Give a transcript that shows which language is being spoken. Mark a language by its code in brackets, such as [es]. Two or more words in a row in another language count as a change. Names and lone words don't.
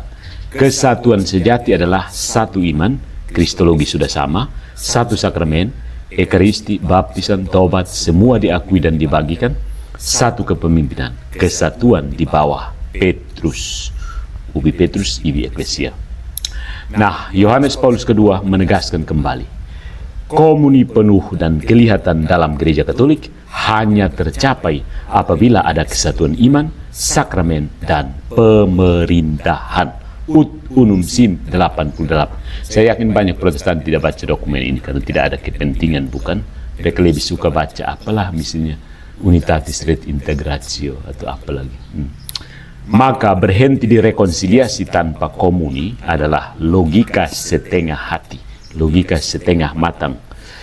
[id] Kesatuan sejati adalah satu iman, Kristologi sudah sama, satu sakramen, Ekaristi, baptisan, tobat, semua diakui dan dibagikan, satu kepemimpinan, kesatuan di bawah Petrus, [la] ubi Petrus, ibi Eklesia. [id] Nah, Yohanes Paulus II menegaskan kembali, komuni penuh dan kelihatan dalam gereja Katolik hanya tercapai apabila ada kesatuan iman, sakramen, dan pemerintahan. Ut unum sint 88. Saya yakin banyak Protestan tidak baca dokumen ini karena tidak ada kepentingan, bukan? Mereka lebih suka baca apalah misalnya Unitatis Ret Integratio atau apa lagi. Maka berhenti di rekonsiliasi tanpa komuni adalah logika setengah hati, logika setengah matang.